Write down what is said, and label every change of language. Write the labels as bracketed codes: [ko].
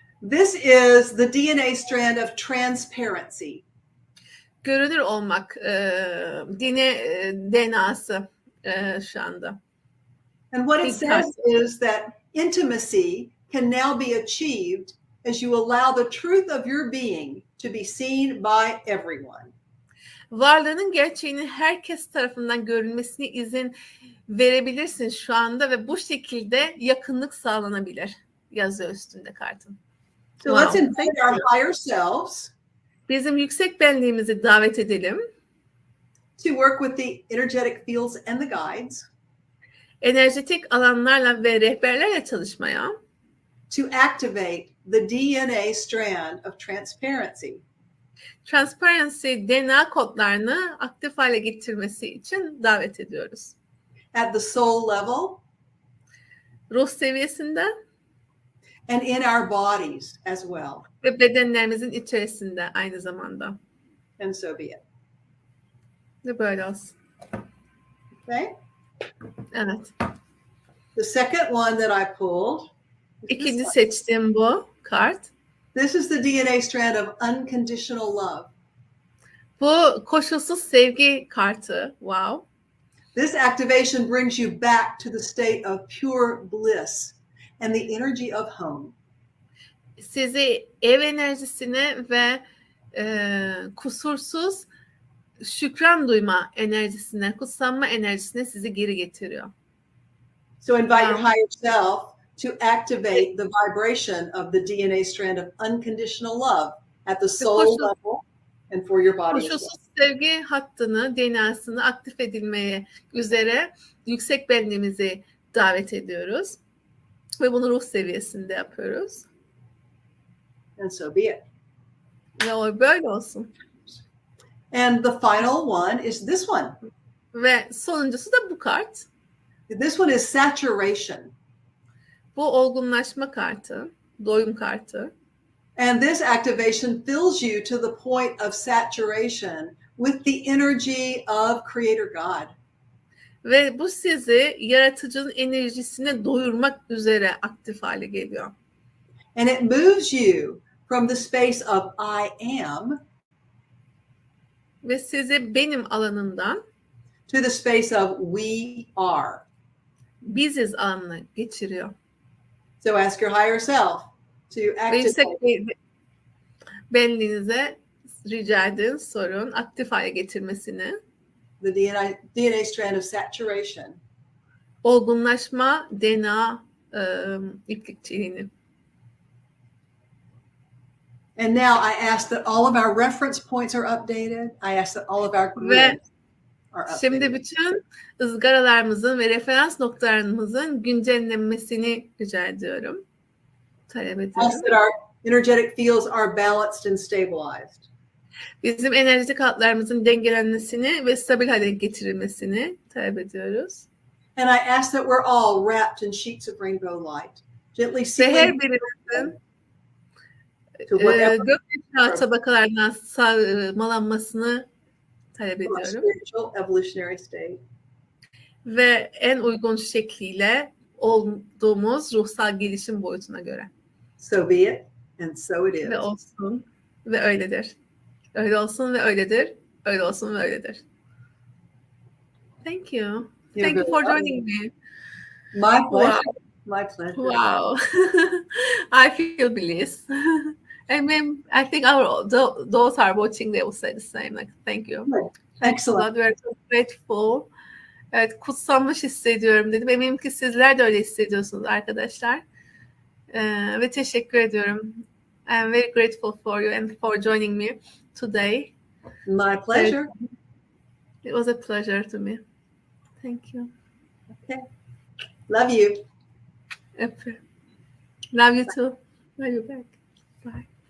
[en] This is the DNA strand of transparency. [tr] Görünür olmak DNA'sı şu anda. [en] And what it says is that intimacy can now be achieved as you allow the truth of your being to be seen by everyone. [tr] Varlığının gerçeğinin herkes tarafından görülmesine izin verebilirsin şu anda ve bu şekilde yakınlık sağlanabilir. Yazıyor üstünde kartın. [en] So let's invite our higher selves. [tr] Bizim yüksek benliğimizi davet edelim. [en] To work with the energetic fields and the guides. [tr] Enerjetik alanlarla ve rehberlerle çalışmaya. [en] To activate the DNA strand of transparency. [tr] Transparency DNA kodlarını aktif hale getirmesi için davet ediyoruz. [en] At the soul level. [tr] Ruh seviyesinde. [en] And in our bodies as well. [tr] Ve bedenlerimizin içerisinde aynı zamanda. [en] And so be it. [tr] Ve böyle olsun. [en] Okay. [tr] Evet. [en] The second one that I pulled. [tr] İkinci seçtiğim bu kart. [en] This is the DNA strand of unconditional love. [tr] Bu koşulsuz sevgi kartı. [en] Wow. This activation brings you back to the state of pure bliss and the energy of home. [tr] Sizi ev enerjisine ve kusursuz şükran duyma enerjisine, kutsanma enerjisine sizi geri getiriyor. [en] So invite your higher self to activate the vibration of the DNA strand of unconditional love at the soul level and for your body. [tr] Koşulsuz sevgi hattını, DNA'sını aktif edilmeye üzere yüksek benliğimizi davet ediyoruz. Ve bunu ruh seviyesinde yapıyoruz. [en] And so be it. [tr] Ve o böyle olsun. [en] And the final one is this one. [tr] Ve sonuncusu da bu kart. [en] This one is saturation. [tr] Bu olgunlaşma kartı, doyum kartı. [en] And this activation fills you to the point of saturation with the energy of Creator God. [tr] Ve bu sizi yaratıcının enerjisine doyurmak üzere aktif hale geliyor. [en] And it moves you from the space of I am [tr] ve sizi benim alanından [en] to the space of we are. [tr] Biziz alanına geçiriyor. [en] So ask your higher self to activate. [tr] Benliğinize rica edin, sorun, aktif hale getirmesini. [en] The DNA strand of saturation. [tr] Olgunlaşma DNA iplikçiliğini. [en] And now I ask that all of our reference points are updated. I ask that all of our grids are updated. [tr] Şimdi bütün ızgaralarımızın ve referans noktalarımızın güncellenmesini rica ediyorum. Talep ediyorum. [en] Ask that our energetic fields are balanced and stabilized. [tr] Bizim enerjik hatlarımızın dengelenmesini ve stabil hale getirilmesini talep ediyoruz. [en] And I ask that we're all wrapped in sheets of rainbow light, gently [tr] Ve her [en] sealing [tr] birimizin [en] to whatever [tr] gökyüzü tabakalarından sarmalanmasını talep [en] our [tr] ediyorum. [en] spiritual evolutionary state. [tr] Ve en uygun şekliyle olduğumuz ruhsal gelişim boyutuna göre. So be it, and so it is. Ve olsun ve öyledir. Öyle olsun ve öyledir. Öyle olsun ve öyledir. [en] Thank you. Thank you for joining me. My pleasure. Wow. My pleasure. Wow. I feel bliss. I think those are watching, they will say the same. Like, thank you. Excellent. We are so grateful. [tr] Evet, kutsanmış hissediyorum dedim. Eminim ki sizler de öyle hissediyorsunuz arkadaşlar. Ve teşekkür ediyorum. [en] I'm very grateful for you and for joining me today. My pleasure. It was a pleasure to me. Thank you. Okay. Love you. Love you too. Love you back. Bye.